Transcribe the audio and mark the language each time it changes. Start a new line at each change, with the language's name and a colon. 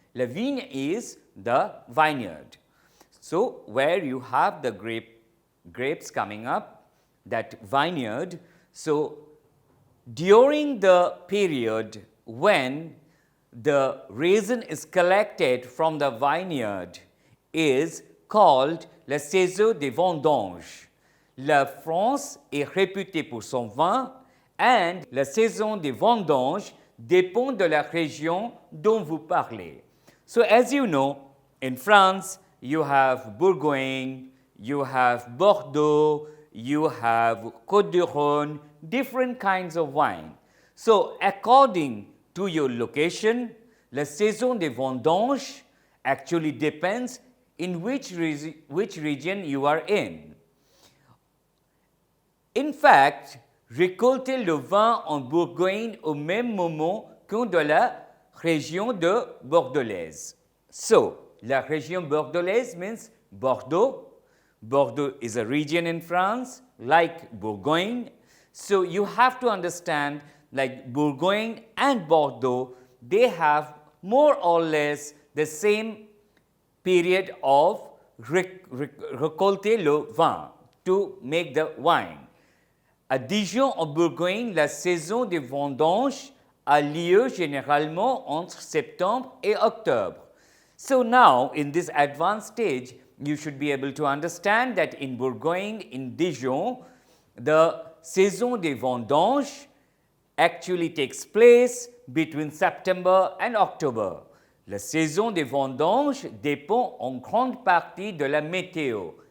French: La vigne
English: is the vineyard. So, where you have the grapes coming up, that vineyard. So, during the period when the raisin is collected from the vineyard is called
French: la saison des vendanges. La France est réputée pour son vin and la saison des vendanges dépend de la région dont vous parlez.
English: So, as you know, in France, you have Bourgogne, you have Bordeaux, you have Côte d'Ivoire, different kinds of wine. So, according to your location,
French: la saison des vendanges
English: actually depends in which region you are in.
French: In fact, récolter le vin en Bourgogne au même moment que de la région de Bordelaise.
English: So,
French: la région bordelaise
English: means Bordeaux. Bordeaux is a region in France like Bourgogne. So, you have to understand like Bourgogne and Bordeaux, they have more or less the same period of
French: récolter le vin
English: to make the wine.
French: À Dijon, en Bourgogne, la saison des vendanges a lieu généralement entre septembre et octobre.
English: So now, in this advanced stage, you should be able to understand that in Bourgogne, in Dijon, the
French: saison des vendanges
English: actually takes place between September and October.
French: La saison des vendanges dépend en grande partie de la météo.